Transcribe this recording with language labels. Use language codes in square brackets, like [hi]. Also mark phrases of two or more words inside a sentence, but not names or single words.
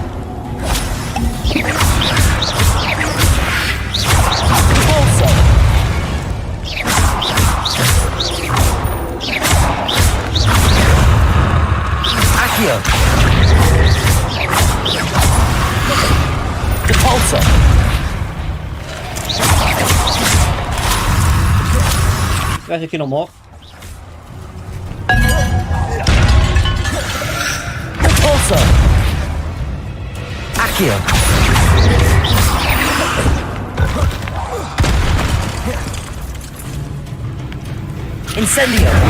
[pt] Capulso. Accio. Capulso. Esse gajo aqui não morre. Capulso. Accio. Incendio.